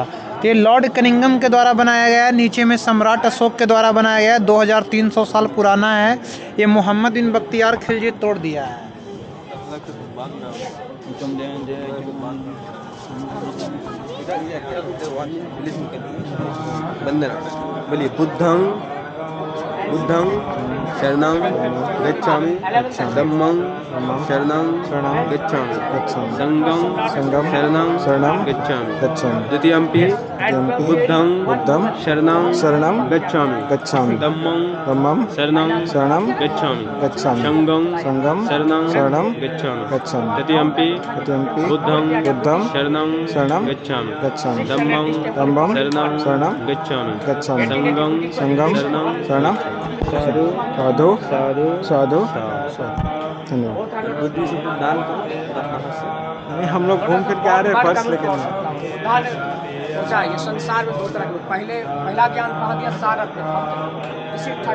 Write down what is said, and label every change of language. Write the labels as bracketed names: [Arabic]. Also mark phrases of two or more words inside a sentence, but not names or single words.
[Hindi] तो ये लॉर्ड कनिंगम के द्वारा बनाया गया है। नीचे में सम्राट अशोक के द्वारा बनाया गया है, 2300 साल पुराना है। ये मोहम्मद बिन बख्तियार खिलजी तोड़ दिया है। बंदना बोलिए [Pali] बुद्धं बुद्धं शरणं गच्छामि, धम्मं शरणं गच्छामि, संघं शरणं गच्छामि। द्वितीयम्पि बुद्धं शरणं गच्छामि, धम्मं शरणं गच्छामि, संघं शरणं गच्छामि। तृतीयम्पि बुद्धं शरणं गच्छामि, धम्मं शरणं गच्छामि, संघं शरणं। साधु साधु धन्यवाद। [Hindi] हम लोग घूम फिर के आ रहे हैं फर्स्ट, लेकिन सोचा ये संसार में 2 तरह के, पहला ज्ञान कहा दिया सार इसी